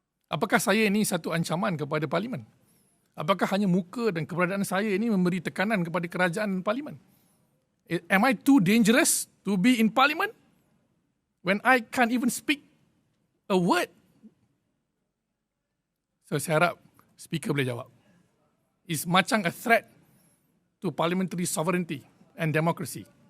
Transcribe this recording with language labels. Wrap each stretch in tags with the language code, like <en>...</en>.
<ms>Apakah saya ini satu ancaman kepada parlimen? Apakah hanya muka dan keberadaan saya ini memberi tekanan kepada kerajaan dan parlimen?</ms> <en>Am I too dangerous to be in parliament when I can't even speak a word?</en> <ms>So saya harap speaker boleh jawab.</ms> <en>Is macam a threat to parliamentary sovereignty and democracy.</en>